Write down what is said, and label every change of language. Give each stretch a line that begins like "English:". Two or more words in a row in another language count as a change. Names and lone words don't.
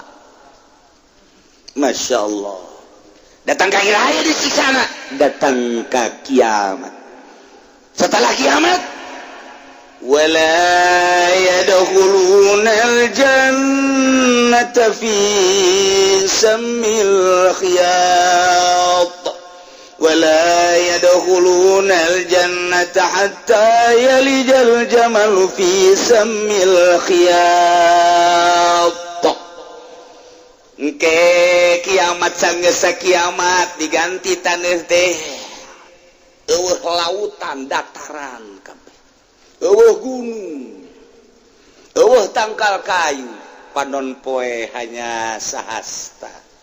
Sundanese: Masya Allah datang ka akhir disiksana datang ka kiamat setelah kiamat
Arabic: ولا يدخلون الجنة في سم الخياط ولا يدخلون الجنة حتى يلج الجمل في سم الخياط.
Sundanese: Engke kiamat sanggeus kiamat diganti taneuh teh eueuh lautan dataran kabeh eueuh gunung eueuh tangkal kayu panon poe hanya sahasta.